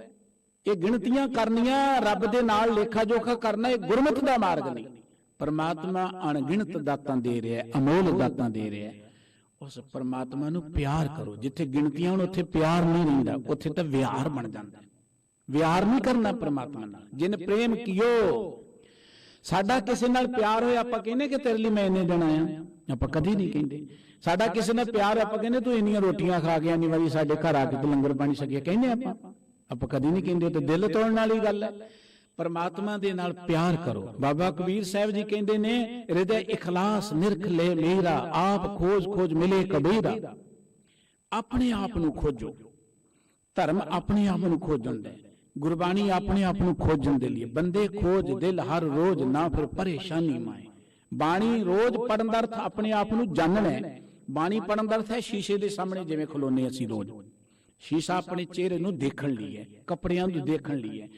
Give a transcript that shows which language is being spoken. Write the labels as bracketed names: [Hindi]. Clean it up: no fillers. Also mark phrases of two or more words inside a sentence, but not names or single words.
[Punjabi] ਇਹ ਗਿਣਤੀਆਂ ਕਰਨੀਆਂ, ਰੱਬ ਦੇ ਨਾਲ ਲੇਖਾ ਜੋਖਾ ਕਰਨਾ, ਇਹ ਗੁਰਮਤ ਦਾ ਮਾਰਗ ਨਹੀਂ। ਪਰਮਾਤਮਾ ਅਣਗਿਣਤ ਦਾਤਾਂ ਦੇ ਰਿਹਾ ਹੈ, ਅਮੋਲ ਦਾਤਾਂ ਦੇ ਰਿਹਾ ਹੈ। ਉਸ ਪਰਮਾਤਮਾ ਨੂੰ ਪਿਆਰ ਕਰੋ। ਜਿੱਥੇ ਗਿਣਤੀਆਂ ਹੋਣ ਉੱਥੇ ਪਿਆਰ ਨਹੀਂ ਰਹਿੰਦਾ, ਉੱਥੇ ਤਾਂ ਵਿਹਾਰ ਬਣ ਜਾਂਦਾ। ਵਿਹਾਰ ਨਹੀਂ ਕਰਨਾ ਪਰਮਾਤਮਾ ਨਾਲ। ਜਿਨ ਪ੍ਰੇਮ ਕੀਓ ਸਾਡਾ ਕਿਸੇ ਨਾਲ ਪਿਆਰ ਹੋਇਆ ਆਪਾਂ ਕਹਿੰਦੇ ਕਿ ਤੇਰੇ ਲਈ ਮੈਂ ਇੰਨੇ ਦਿਨ ਆਇਆ, ਆਪਾਂ ਕਦੀ ਨਹੀਂ ਕਹਿੰਦੇ। ਸਾਡਾ ਕਿਸੇ ਨਾਲ ਪਿਆਰ ਆਪਾਂ ਕਹਿੰਦੇ ਤੂੰ ਇੰਨੀਆਂ ਰੋਟੀਆਂ ਖਾ ਗਿਆ, ਇੰਨੀ ਵਾਰੀ ਸਾਡੇ ਘਰ ਆ ਕੇ ਤੂੰ ਲੰਗਰ ਪਾਣੀ ਛਕਿਆ, ਕਹਿੰਦੇ ਆਪਾਂ ਕਦੀ ਨਹੀਂ ਕਹਿੰਦੇ। ਤੇ ਦਿਲ ਤੋੜਨ ਵਾਲੀ ਗੱਲ ਹੈ। ਪਰਮਾਤਮਾ ਦੇ ਨਾਲ ਪਿਆਰ ਕਰੋ। ਬਾਬਾ ਕਬੀਰ ਸਾਹਿਬ ਜੀ ਕਹਤੇ ਨੇ ਹਿਰਦੇ ਇਖ਼ਲਾਸ ਨਿਰਖ ਲੇ ਮੇਰਾ, ਆਪ ਖੋਜ ਖੋਜ ਮਿਲੇ ਕਬੀਰਾ। ਅਪਣੇ ਆਪ ਨੂੰ ਖੋਜੋ, ਧਰਮ ਅਪਣੇ ਆਪ ਨੂੰ ਖੋਜਣ ਦੇ, ਗੁਰਬਾਣੀ ਅਪਣੇ ਆਪ ਨੂੰ ਖੋਜਣ ਦੇ ਲਈ। ਬੰਦੇ ਖੋਜ ਦਿਲ ਹਰ ਰੋਜ਼ ਨਾ ਫਿਰ ਪਰੇਸ਼ਾਨੀ ਮਾਏ। ਬਾਣੀ ਰੋਜ਼ ਪੜ੍ਹਨ ਦਾ ਅਰਥ ਅਪਣੇ ਆਪ ਨੂੰ ਜਾਣਨਾ ਹੈ। ਬਾਣੀ ਪੜ੍ਹਨ ਦਾ ਅਰਥ ਹੈ ਸ਼ੀਸ਼ੇ ਦੇ ਸਾਹਮਣੇ ਜਿਵੇਂ ਖਲੋਨੇ ਅਸੀਂ ਰੋਜ਼, ਸ਼ੀਸ਼ਾ ਅਪਣੇ ਚਿਹਰੇ ਨੂੰ ਦੇਖਣ ਲਈ ਹੈ, ਕੱਪੜਿਆਂ ਨੂੰ ਦੇਖਣ ਲਈ ਹੈ।